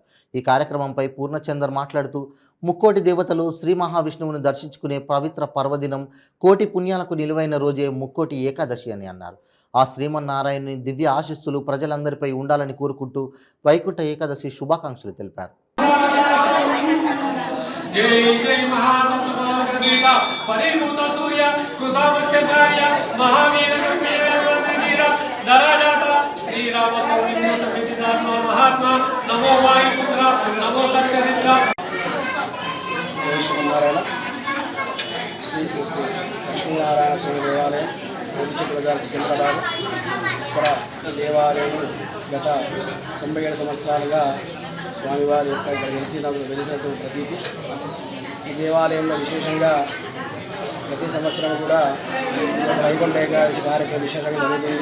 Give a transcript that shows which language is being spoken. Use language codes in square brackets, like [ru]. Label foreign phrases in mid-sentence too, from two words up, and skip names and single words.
[te] ఈ కార్యక్రమంపై పూర్ణచందర్ మాట్లాడుతూ ముక్కోటి దేవతలు శ్రీ మహావిష్ణువును దర్శించుకునే పవిత్ర పర్వదినం, కోటి పుణ్యాలకు నిలువైన రోజే ముక్కోటి ఏకాదశి అని అన్నారు. ఆ శ్రీమన్నారాయణుని దివ్య ఆశీస్సులు ప్రజలందరిపై ఉండాలని కోరుకుంటూ వైకుంఠ ఏకాదశి శుభాకాంక్షలు తెలిపారు. [sa] जय जय महातत्वज्ञ परिभूत सूर्य कृतावश्यकाय महावीर गंभीर वीर दराजाता श्री राम सौम्य समितिदात्मा महात्मा नमो वायुपुत्र नमो सच्चरित्र [te] जय श्रीनारायण श्री श्री श्री लक्ष्मीनारायण स्वामी देवालయం బజార్ సికింద్రాబాద్. ఇక్కడ ఈ దేవాలయం గత 97 సంవత్సరాలుగా స్వామివారి యొక్క ఇక్కడ వెలిసినటువంటి ప్రతీతి. ఈ దేవాలయంలో విశేషంగా ప్రతి సంవత్సరం కూడా వైకుంఠ ఏకాదశి కార్యక్రమం విశేషంగా జరుగుతుంది.